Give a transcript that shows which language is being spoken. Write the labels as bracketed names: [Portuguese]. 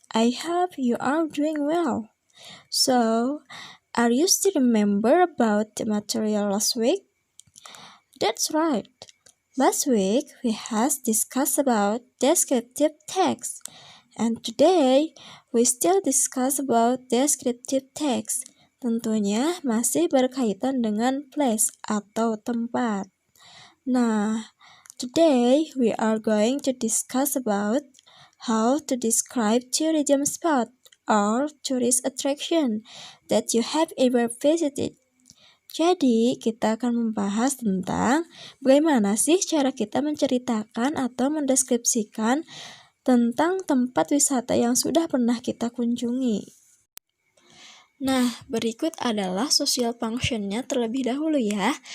[English] I hope you are doing well. So, are you still remember about the material last week? That's right. Last week we has discussed about descriptive text. And today, we still discuss about descriptive text. [Indonesian] Tentunya masih berkaitan dengan place atau tempat. [English] Nah, today we are going to discuss about how to describe tourism spot or tourist attraction that you have ever visited. [Indonesian] Jadi, kita akan membahas tentang bagaimana sih cara kita menceritakan atau mendeskripsikan tentang tempat wisata yang sudah pernah kita kunjungi. Nah, berikut adalah social function-nya terlebih dahulu ya.